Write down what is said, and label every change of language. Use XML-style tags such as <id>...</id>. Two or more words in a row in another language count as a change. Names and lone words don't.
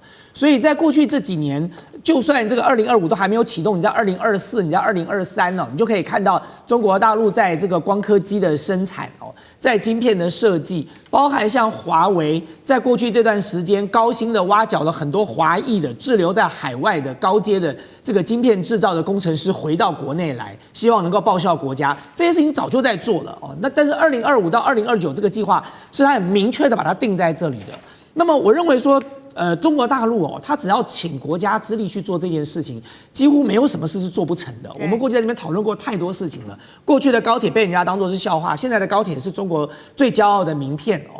<zh>所以在過去這幾年，就算這個2025都還沒有啟動，你在2024、你在2023哦，你就可以看到中國大陸在這個光刻機的生產哦，在晶片的設計，包含像華為，在過去這段時間高薪的挖角了很多華裔的滯留在海外的高階的這個晶片製造的工程師回到國內來，希望能夠報效國家。這些事情早就在做了哦。那但是2025到2029這個計劃是它很明確的把它定在這裡的。那麼我認為說，中國大陸哦，他只要傾國家之力去做這件事情，幾乎沒有什麼事是做不成的。我們過去在這邊討論過太多事情了。過去的高鐵被人家當作是笑話，現在的高鐵是中國最驕傲的名片哦。</zh>